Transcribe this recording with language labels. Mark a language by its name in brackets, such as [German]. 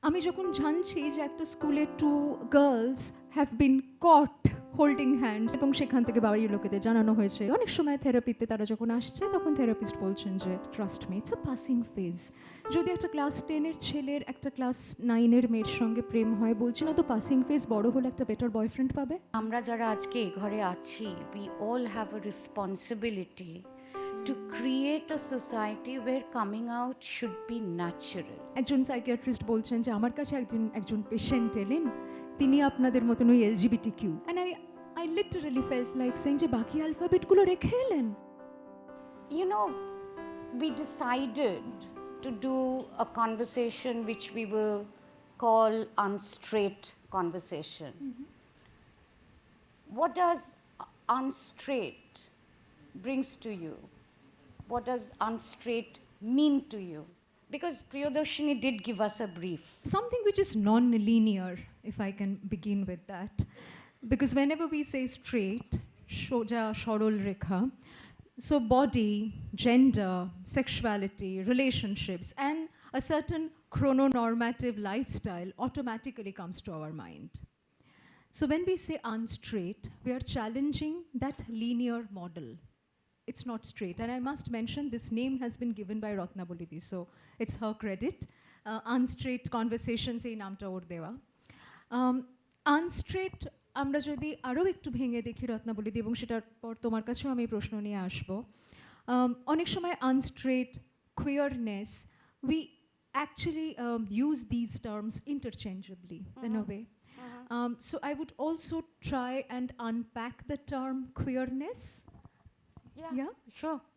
[Bangla] আমি যখন জানছি যে একটা স্কুলে [English] 2 girls have been caught holding hands [Bangla] এবং সেখান থেকে বাড়ির লোকেদের জানানো হয়েছে, অনেক সময় থেরাপিতে তারা যখন আসছে তখন থেরাপিস্ট বলছেন যে [English] Trust me, it's a passing phase. [Bangla] যদি একটা ক্লাস 10-এর ছেলের একটা ক্লাস 9-এর মেয়ের সঙ্গে প্রেম হয়, বলছি না তো পাসিং ফেজ, বড় হলে একটা বেটার বয়ফ্রেন্ড পাবে। আমরা যারা আজকে এই ঘরে আছি, [English] we all have a responsibility to create a society where coming out should be natural. [Bangla] একজন সাইকিয়াট্রিস্ট বলছেন যে আমার কাছে একজন পেশেন্ট এলেন, তিনি আপনাদের মতন ওই LGBT Q, [English] and I literally felt like saying [Bangla] যে বাকি অ্যালফাবেটগুলো রেখে এলেন। [English] You know, we decided to do a conversation which we will call unstraight conversation. What does unstraight brings to you? What does unstraight mean to you? Because Priyadarshini did give us a brief. Something which is non-linear, if I can begin with that. Because whenever we say straight, [Bangla] soja, sorol rekha, [English] so body, gender, sexuality, relationships, and a certain chrononormative lifestyle automatically comes to our mind. So when we say unstraight, we are challenging that linear model. It's not straight. And I must mention this name has been given by Ratnabolidi, so it's her credit. [Bangla] Unstraight conversations এই নামটা ওর দেওয়া। আনস্ট্রেট আমরা যদি আরও একটু ভেঙে দেখি রত্নাবলীদি, এবং সেটার পর তোমার কাছেও আমি প্রশ্ন নিয়ে আসবো। অনেক সময় [English] Unstraight, queerness, we actually use these terms interchangeably in a way. So I would also try and unpack the term queerness. Yeah? Sure.